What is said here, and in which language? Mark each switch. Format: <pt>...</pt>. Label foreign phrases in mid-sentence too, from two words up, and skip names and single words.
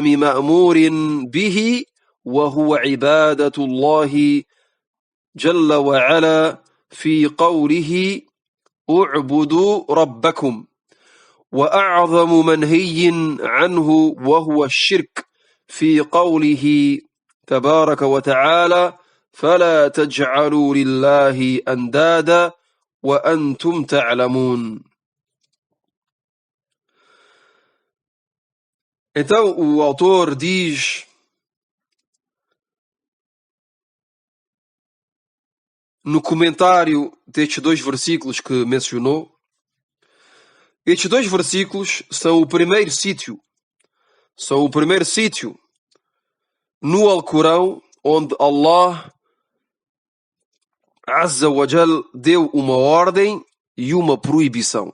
<ar>مأمور به، وهو عبادة الله جل وعلا في قوله: اعبدوا ربكم، وأعظم منهي عنه وهو الشرك في قوله تبارك وتعالى: فلا تجعلوا لله أندادا وأنتم تعلمون.</ar> <pt>Então o autor diz no comentário destes 2 versículos que mencionou. Estes 2 versículos são o primeiro sítio no Alcorão onde Allah</pt> <ar>عز وجل</ar> <pt>deu uma ordem e uma proibição.</pt>